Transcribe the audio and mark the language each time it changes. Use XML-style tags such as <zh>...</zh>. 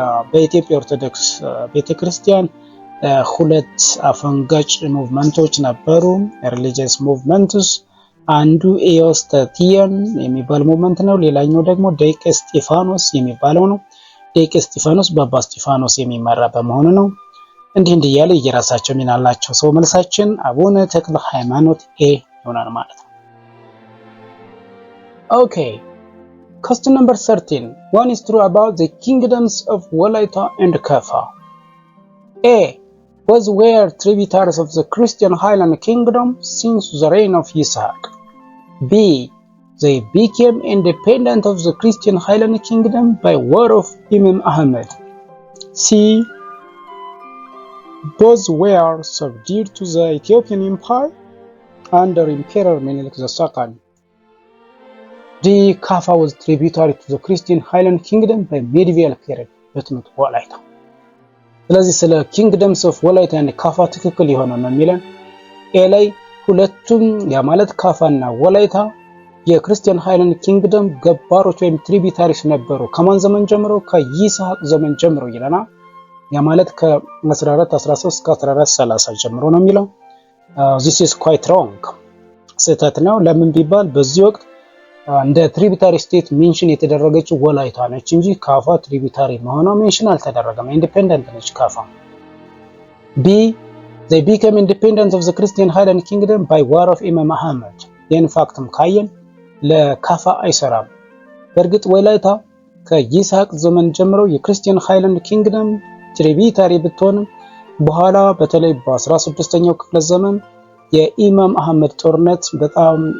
<am>በኢትዮጵያ ኦርቶዶክስ ቤተክርስቲያን ሁለት አፈንጋጭ ሙቭመንቶች ነበሩ፣ ሪሊጂየስ ሙቭመንትስ። አንዱ ኤዎስጣቴዎን የሚባል ሙቭመንት ነው። ሌላኛው ደግሞ ደቂቀ እስጢፋኖስ የሚባለው ነው። ደቂቀ እስጢፋኖስ በአባ እስጢፋኖስ የሚመራ በመሆኑ ነው። እንዲህ እያለ የራሳቸው ሚና አላቸው። ሰው መልሳችን አቡነ ተክለ ሃይማኖት ኤ ይሆናል ማለት ነው። ኦኬ</am> <en>question number 13. One is true about the kingdoms of Walaita and Kafa. A. Those were tributaries of the Christian Highland Kingdom since the reign of Isaac. B. They became independent of the Christian Highland Kingdom by word of Imam Ahmed. C. Those were subdued to the Ethiopian Empire under Emperor Menelik II. D. Kafa was tributary to the Christian Highland Kingdom by medieval period, but not Walaita.</en> <am>ስለዚህ ስለ ኪንግደምስ ኦፍ ወላይታ እና ካፋ ትክክል የሆነው ነው የሚለን ኤ ላይ ሁለቱም ያ ማለት ካፋና ወላይታ የክርስቲያን ሃይላንድ ኪንግደም ገባሮች ወይም ትሪቢታሪስ ነበሩ። ከማን ዘመን ጀምሮ? ከይስሐቅ ዘመን ጀምሮ ይለናል። ያ ማለት ከ1413 እስከ 1430 ጀምሮ ነው የሚለው።</am> <en>this is quite wrong</en> <am>ስህተት ነው። ለምን ቢባል በዚህ ወቅት እንደ ትሪቢታሪ ስቴት ሜንሽን የተደረገችው ወላይታ ነች እንጂ ካፋ ትሪቢታሪ መሆኗ ሜንሽን አልተደረገም። ኢንዲፔንደንት ነች ካፋ። B.</am> <en>They became independent of the Christian Highland Kingdom by war of Imam Ahmed.</en> <am>ይህን ፋክትም ካየን ለካፋ አይሰራም። በእርግጥ ወላይታ ከይስሐቅ ዘመን ጀምሮ የክርስቲያን ሃይላንድ ኪንግደም ትሪቢታሪ ብትሆንም በኋላ በተለይ በ16ኛው ክፍለ ዘመን የኢማም አህመድ ጦርነት በጣም</am>